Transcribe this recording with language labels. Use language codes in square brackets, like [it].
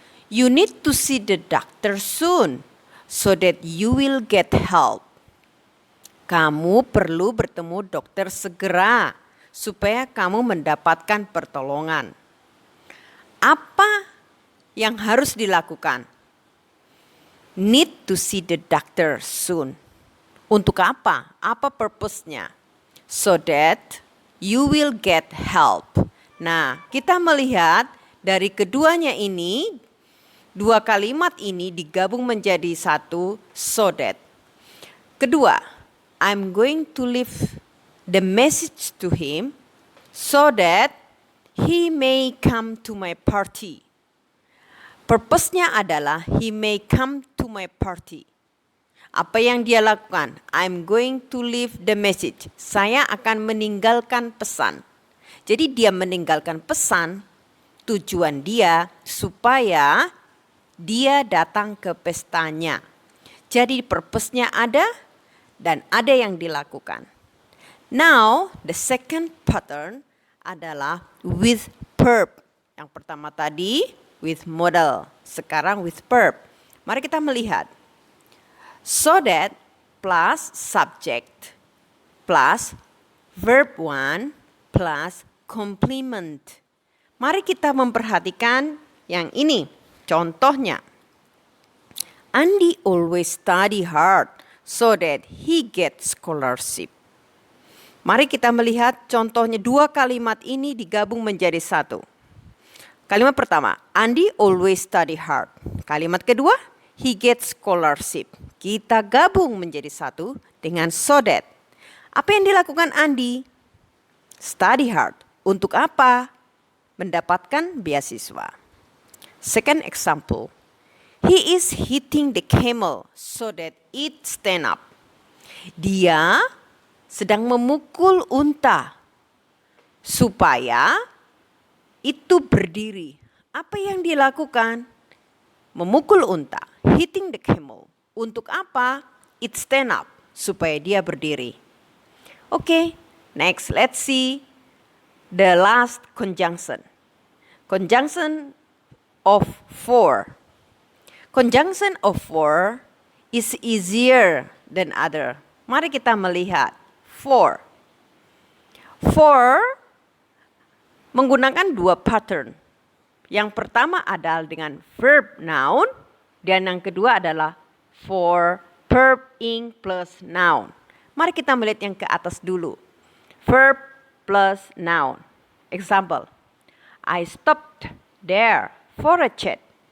[en] You need to see the doctor soon so that you will get help. [id] Kamu perlu bertemu dokter segera supaya kamu mendapatkan pertolongan. Apa yang harus dilakukan? [en] Need to see the doctor soon. [id] Untuk apa? Apa purpose-nya? [en] So that you will get help. [id] Nah, kita melihat dari keduanya ini, dua kalimat ini digabung menjadi satu, so that. Kedua, [en] I'm going to leave the message to him so that he may come to my party. [id] Purpose-nya adalah [en] he may come to my party. [id] Apa yang dia lakukan? [en] I'm going to leave the message. [id] Saya akan meninggalkan pesan. Jadi dia meninggalkan pesan, tujuan dia supaya dia datang ke pestanya. Jadi purpose-nya ada dan ada yang dilakukan. [en] Now, the second pattern [id] adalah [en] with verb. [id] Yang pertama tadi [en] with modal, [id] sekarang [en] with verb. [id] Mari kita melihat. [en] So that plus subject plus verb 1 plus complement. [id] Mari kita memperhatikan yang ini. Contohnya, [en] Andy always study hard so that he gets scholarship. [id] Mari kita melihat contohnya, dua kalimat ini digabung menjadi satu. Kalimat pertama, [en] Andy always study hard. [id] Kalimat kedua, [en] he gets scholarship. [id] Kita gabung menjadi satu dengan so that. Apa yang dilakukan Andy? [en] Study hard. [id] Untuk apa? Mendapatkan beasiswa. [en] Second example, he is hitting the camel so that it stand up. [id] Dia sedang memukul unta supaya itu berdiri. Apa yang dilakukan? Memukul unta, [en] hitting the camel. [id] Untuk apa? [en] It stand up, [id] supaya dia berdiri. [en] Okay, next let's see the last conjunction. Conjunction of for. Conjunction of for is easier than other. [id] Mari kita melihat for. For menggunakan dua pattern. Yang pertama adalah dengan verb noun dan yang kedua adalah [en] for verb ing plus noun. [id] Mari kita melihat yang ke atas dulu. [en] Verb plus noun. Example, I stopped there for a chat.